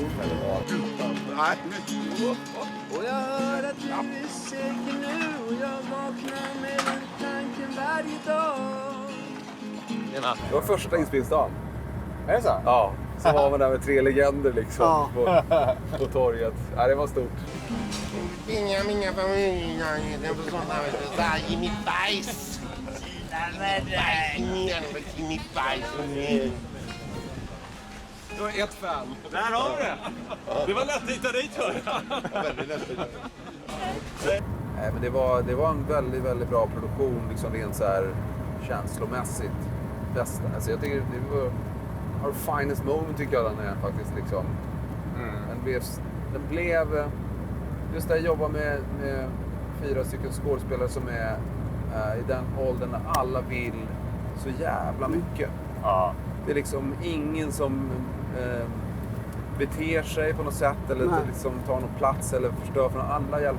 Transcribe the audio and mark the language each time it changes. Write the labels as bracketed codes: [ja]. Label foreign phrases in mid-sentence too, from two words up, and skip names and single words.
[sv] Och jag hör att du är säker nu och jag vaknar med den tanken varje dag. Det var första inspelningsdagen. Är det så? Ja, så var man där med 3 legender liksom på torget. Ja, det var stort. [pt] Minha família, eu vou contar em me paz. Me paz. [sv] Du har ett fan. Där har vi det! Det var lätt att hitta dit, hör jag. Nej, men det var en väldigt, väldigt bra produktion, liksom rent så här känslomässigt. Bästa. Alltså jag tycker det var [en] our finest moment, [sv] tycker jag den är faktiskt liksom. Den blev just det, jag jobbar med 4 stycken skådespelare som är i den åldern när alla vill så jävla mycket. Ja. Det är liksom ingen som beter sig på något sätt eller liksom tar någon plats eller förstör för någon.